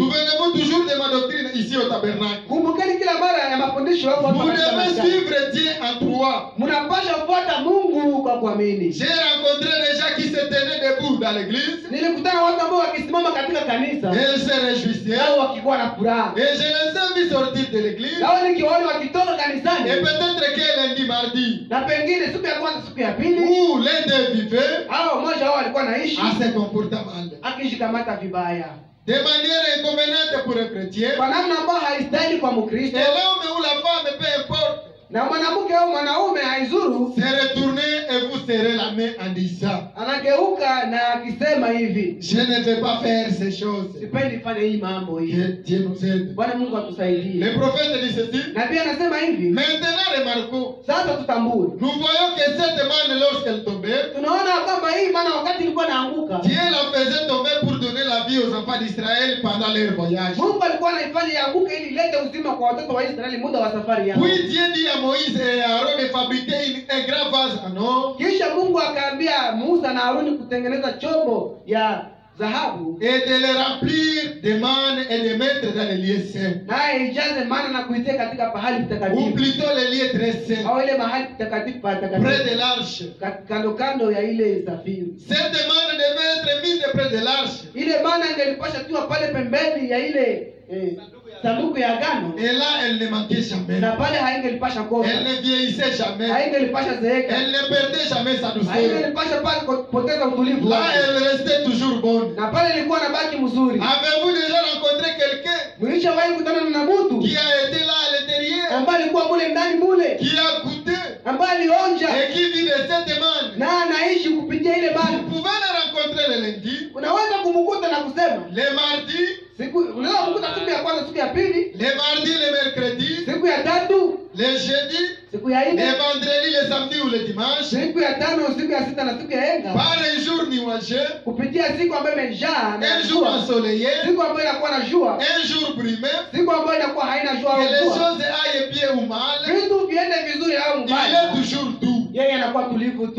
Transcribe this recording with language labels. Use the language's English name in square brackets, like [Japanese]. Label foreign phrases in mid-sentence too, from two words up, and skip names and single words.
[French] Souvenez-vous toujours de ma doctrine ici au tabernacle. [Swahili] Kumbukeni kila mara ya mafundisho hapo [French] Vous devez suivre Dieu en trois. [Swahili] mnapasha kufuata Mungu kwa kuamini. [French] J'ai rencontré des gens qui se tenaient debout dans l'église [Swahili] Nilikutana watu ambao wakisimama katika kanisa [French] et ils se réjouissaient. [Swahili] nao wakikuwa na furaha. [French] Et je les ai vus sortir de l'église. [Swahili] Nao nikiwaona wakitoka [French] Et [Swahili] kanisani [French] peut-être que lundi, mardi, [Swahili] na pengine siku ya kwanza, siku ya pili, [French] où l'un d'eux vivait [Swahili] hao mmoja wao alikuwa anaishi [French] à se comporter mal. [Swahili] akishikamata vibaya [French] De manière inconvéniente pour un chrétien. [Swahili] kwa namna ambayo haistahili kwa Mkristo, [French] Et l'homme ou la femme, peu importe, [Swahili] na mwanamke au mwanaume haizuru, [French] se retourner et vous serrez la main en disant, [Swahili] anageuka na akisema hivi, [French] je ne vais pas faire ces choses. [Swahili] sipendi fanya hii mambo hii. [French] Que Dieu nous aide. [Swahili] Bwana Mungu atusaidie. [French] Le prophète dit ceci. [Swahili] Na pia anasema hivi, [French] Maintenant, remarquons. [Swahili] sasa tutambue, [French] Nous voyons que cette manne, lorsqu'elle tombait, [Swahili] tunaona kwamba hii maana wakati ilikuwa naanguka, [French] Dieu la faisait tomber pour donner la vie aux enfants d'Israël pendant leur voyage. [Swahili] Mungu alikuwa anaifanya ianguke ili ilete uzima kwa watoto wa Israeli muda wa safari yao. [French] Puis Dieu dit à Moïse et à Aaron de fabriquer un grand vase en or [Swahili] Kisha Mungu akaambia Musa na Haruni kutengeneza chombo ya dhahabu [French] et de le remplir de manne et de mettre dans les lieux saints. [Swahili] naye ijaze mana na kuitia katika pahali [French] Ou [Swahili] patakatifu [French] plutôt les lieux très saints, [Swahili] au ile mahali patakatifu [French] près [Swahili] patakatifu [French] de l'arche. [Swahili] kando kando ya ile safiri. [French] Cette manne devait être mise près de l'arche. [Swahili] Ile mana ingelipasha tiwa pale pembeni ya ile sanduku ya agano, [French] Et là, elle ne manquait jamais. [Swahili] na pale haingelipasha kosa, [French] Elle ne vieillissait jamais. [Swahili] haingelipasha zeeka, [French] Elle ne perdait jamais sa douceur. [Swahili] haingelipasha pale kupoteza utulivu [French] Là, [Swahili] wake, [French] elle restait toujours bonne. [Swahili] na pale ilikuwa na baki mzuri. [French] Avez-vous déjà rencontré quelqu'un [Swahili] Mlishawahi kutana na mtu [French] qui a été là à l'intérieur, [Swahili] ambaye alikuwa mule ndani mule, [French] qui a goûté [Swahili] ambaye alionja [French] et qui vit de cette manne? [Swahili] na anaishi kupitia ile [French] Vous [Swahili] bana? [French] pouvez le rencontrer le lundi, [Swahili] Unaweza kumkuta na kusema [French] le mardi, [Swahili] siku, unaweza kumkuta siku ya kwanza, siku ya pili, [French] le mardi, le mercredi, [Swahili] siku ya tatu, [French] le jeudi, [Swahili] siku ya [French] le [Swahili] nne, [French] vendredi, le samedi ou le dimanche. [Swahili] siku ya tano, siku ya sita na siku ya enga, [French] Par un jour nuageux, [Swahili] kupitia siku ambayo imejaa na [French] un jour [Swahili] jua, [French] ensoleillé, [Swahili] siku ambayo inakuwa na jua, [French] un jour brumeux, [Swahili] siku ambayo inakuwa haina jua [French] que les [Swahili] au jua, [French] choses aillent bien ou mal, [Swahili] vitu viende vizuri au [French] il [Swahili] mbaya, [French] est toujours doux, [Swahili] yeye anakuwa tulivu tu,